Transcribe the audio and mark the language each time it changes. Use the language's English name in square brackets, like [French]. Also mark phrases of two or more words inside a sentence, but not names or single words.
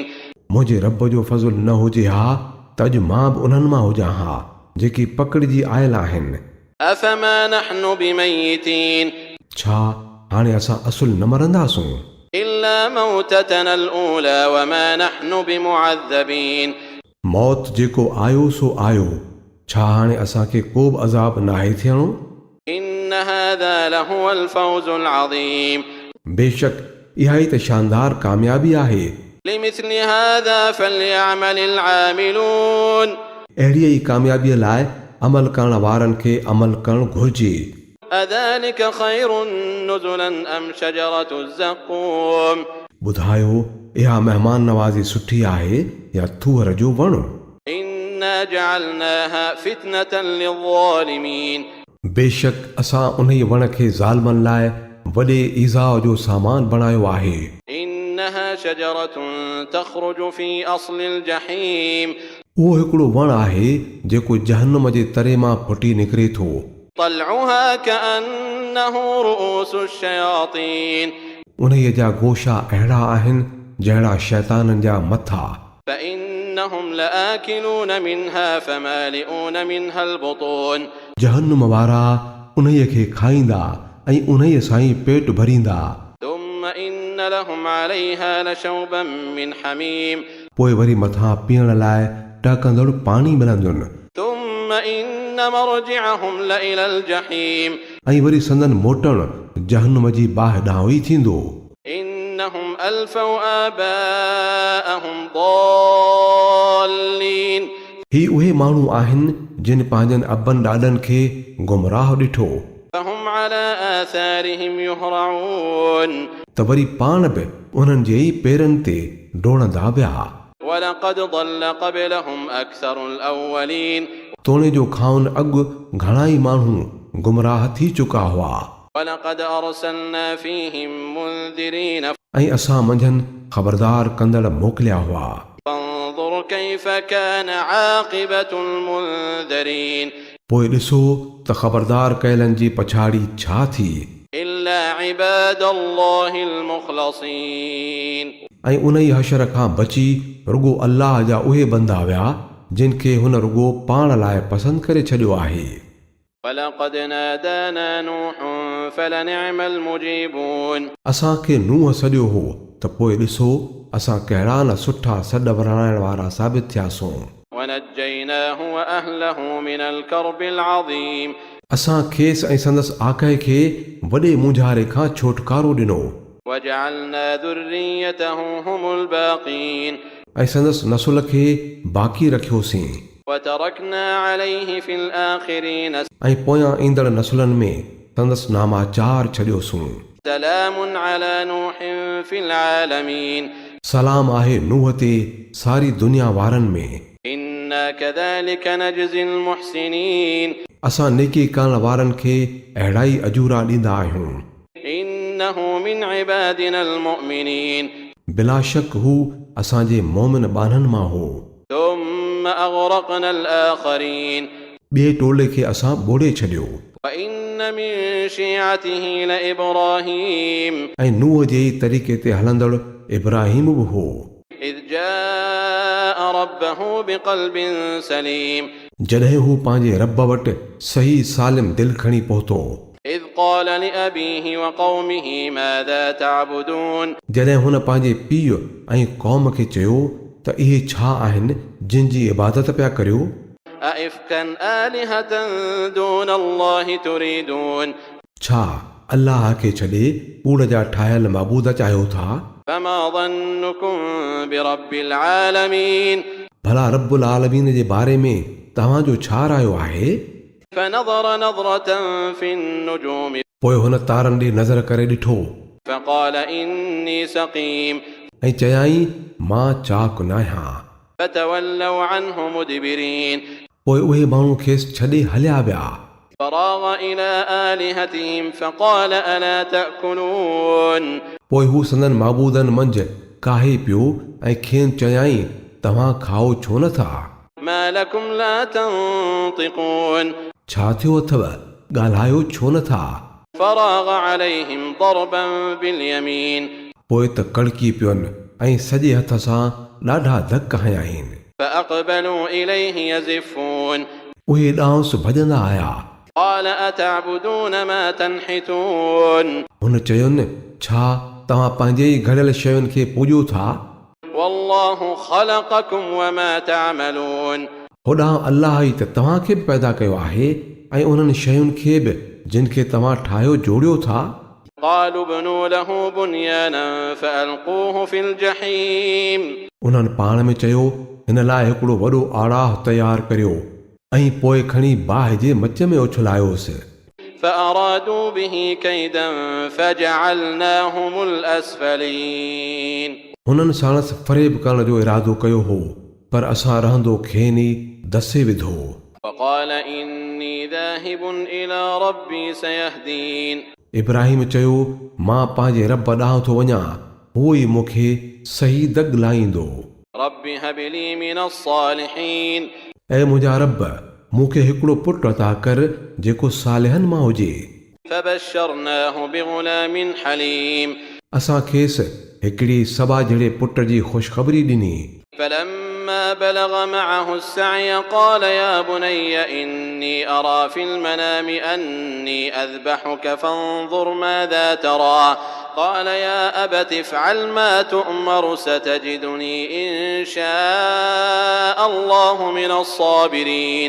[Sindhi] मुंहिंजे रब जो फज़ुल न हुजे हा त अॼु मां बि उन्हनि मां हुजां हा जेकी पकड़िजी आयल आहिनि। [Arabic] أفما نحن بميتين [Sindhi] छा हाणे असां असुल न मरंदासूं। [Arabic] إلا موتتنا الأولى وما نحن بمعذبين [Sindhi] मौत जेको आयो सो आयो, छा हाणे असांखे को बि अज़ाब नाहे थियणो। [Arabic] إن هذا لهو الفوز العظيم [Sindhi] बेशक इहा ई त शानदार कामयाबी आहे। [Arabic] لمثل هذا فليعمل العاملون [Sindhi] अहिड़ीअ ई कामयाबीअ लाइ अमल करण वारनि खे अमल करणु घुर्जे। [Arabic] أذلك خير نزلا أم شجرة الزقوم [Sindhi] ॿुधायो इहा महिमान नवाज़ी सुठी आहे या थूअर जो वणु। [Arabic] إنا جعلناها فتنة للظالمين [Sindhi] बेशक असां उन ई वण खे ज़ालमनि लाइ वॾे ईज़ा जो सामान बणायो आहे। [Arabic] إنها شجرة تخرج في أصل الجحيم [Sindhi] उहो हिकिड़ो वणु आहे जेको जहन्नम जे तरे मां फुटी निकिरे थो। [Arabic] طلعها كأنه رؤوس الشياطين [Sindhi] उन्हीअ जा गोशा अहिड़ा आहिनि जहिड़ा शैताननि जा मथा। [Arabic] فإنهم لآكلون منها فمالئون منها البطون [Sindhi] जहन्नम वारा उन्हीअ खे खाईंदा ऐं उन्हीअ सां ई पेट भरींदा। [Arabic] ثم إن لهم عليها لشوبا من حميم [Sindhi] पोइ वरी मथां पीअण लाइ टहकंदड़ पाणी मिलंदुनि। [Arabic] ثم إن مرجعهم لإلى الجحيم [Sindhi] ऐं वरी संदन मोटण जहन्नम जी बाहि ॾांहुं ई थींदो। [Arabic] إنهم ألفوا آباءهم ضالين [Sindhi] ही उहे माण्हू आहिनि जिन पंहिंजनि अबनि ॾाॾनि खे गुमराह ॾिठो [Arabic] فهم على آثارهم يهرعون [Sindhi] त वरी पाण बि उन्हनि जे ई पेरनि ते डोड़ंदा विया। [Arabic] ولقد ضل قبلهم أكثر الأولين [Sindhi] तोणे जो खाउन अॻु घणा ई माण्हू गुमराह थी चुका हुआ। [Arabic] ولقد أرسلنا فيهم منذرين [Sindhi] ऐं असां मंझंदि ख़बरदार कंदड़ मोकिलिया हुआ। [Arabic] فانظر كيف كان عاقبة المنذرين [Sindhi] पोइ ॾिसो त ख़बरदार कयलनि जी पछाड़ी छा थी। [Arabic] إلا عباد الله المخلصين [Sindhi] ऐं उन ई हशर खां बची रुगो अल्लाह जा उहे बंदा विया जिन खे हुन रुगो पाण लाइ पसंदि करे छॾियो आहे। [Arabic] ولقد نادانا نوح فلنعم المجيبون [Sindhi] असांखे नूह सॾियो हो त पोइ ॾिसो असां कहिड़ा न सुठा सॾ वराइण वारा साबित थियासूं। [Arabic] ونجيناه وأهله من الكرب العظيم [Sindhi] असां खेसि ऐं संदसि आक़ाए खे वॾे मुंझारे खां छोटकारो ॾिनो [Arabic] وجعلنا ذريته هم الباقين [Sindhi] ऐं संदसि नसुल खे बाक़ी रखियोसीं [Arabic] وتركنا عليه في الآخرين [Sindhi] ऐं पोयां ईंदड़ नसुलनि में संदसि नामाचार छॾियोसूं। [Arabic] سلام على نوح في العالمين [Sindhi] सलाम आहे नूह ते सारी दुनिया वारनि में। [Arabic] إنا كذلك نجزي المحسنين [Sindhi] असां नेकी करण वारनि खे अहिड़ा ई अजूरा ॾींदा आहियूं। [Arabic] إنه من عبادنا المؤمنين [Sindhi] बिला शक हू असांजे मोमिन ॿाननि मां हो। [Arabic] ثم أغرقنا الآخرين [Sindhi] ॿिए टोले खे असां ॿोड़े छॾियो। [Arabic] وإن من شيعته لإبراهيم [Sindhi] ऐं नूह जे ई तरीक़े ते हलंदड़ इब्राहिम बि हो। [Arabic] إذ جاء ربه بقلب سليم [Sindhi] जॾहिं हू पंहिंजे रब वटि सही सालिम दिलि खणी पहुतो। [Arabic] إذ قال لأبيه وقومه ماذا تعبدون [Sindhi] जॾहिं हुन पंहिंजे पीउ ऐं क़ौम खे चयो त इहे छा आहिनि जिन जी इबादत पिया करियो। [Arabic] أئفكا آلهة دون الله تريدون [Sindhi] छा अल्लाह खे छॾे कूड़ जा ठाहियल महबूद चाहियो था। [Arabic] فما ظنكم برب العالمين [Sindhi] भला [Arabic] رب العالمين [Sindhi] जे बारे में तव्हांजो छा रायो आहे। [Arabic] فنظر نظرة في النجوم [Sindhi] पोइ हुन तारनि ॾे नज़र करे ॾिठो [Arabic] فقال إني سقيم [Sindhi] ऐं चयाईं मां चाक न आहियां। [Arabic] فتولوا عنه مدبرين [Sindhi] पोइ उहे माण्हू खेसि छॾे हलिया विया। [Arabic] فراغ إلى آلهتهم فقال ألا تأكلون [Sindhi] पोइ हू संदन महबूदनि मंझि काहे पियो ऐं खेनि चयाईं तव्हां खाओ छो नथा। [Arabic] ما لكم لا تنطقون [Sindhi] छा थियो अथव ॻाल्हायो छो नथा। [Arabic] فراغ عليهم ضربا باليمين [Sindhi] पोइ त कड़की पियुनि ऐं सॼे हथ सां ॾाढा धक हयां [Arabic] فأقبلوا إليه يزفون [Sindhi] उहे ॾांहुंसि भॼंदा आया। [Arabic] قال أتعبدون ما تنحتون [Sindhi] हुन चयुनि छा तव्हां पंहिंजे ई घड़ियल शयुनि खे पूॼो था। [Arabic] والله خلقكم وما تعملون [Sindhi] होॾां अल्लाह ई त तव्हांखे बि पैदा कयो आहे ऐं उन्हनि शयुनि खे बि जिन खे तव्हां ठाहियो जोड़ियो था। [Arabic] قالوا ابنوا له بنيانا فألقوه في الجحيم [Sindhi] उन्हनि पाण में चयो हिन लाइ हिकिड़ो वॾो आड़ाह तयारु करियो ऐं पोइ खणी बाहि जे मच में उछलायोसि [Arabic] فأرادوا به كيدا فجعلناهم الأسفلين [Sindhi] हुननि साणसि फरेब करण जो इरादो कयो हो पर असां रहंदो खेनि दसे विधो [Arabic] وقال إني ذاهب إلى ربي سيهدين [Sindhi] इब्राहिम चयो मां पंहिंजे रब ॾांहुं थो वञा उहो ई मूंखे सही दग लाहींदो [Arabic] رب هب لي من الصالحين [Sindhi] ऐं मुंहिंजा रब मूंखे हिकिड़ो पुटु अता कर जेको सालिहनि मां हुजे [Arabic] فبشرناه بغلام حليم [Sindhi] असां खेसि हिकिड़ी सबा जहिड़े पुट जी ख़ुशख़बरी ॾिनी [Arabic] فلما بلغ معه السعي قال يا بني إني أرى في المنام أني أذبحك فانظر ماذا ترى قال يا أبت افعل ما تؤمر ستجدني إن شاء الله من الصابرين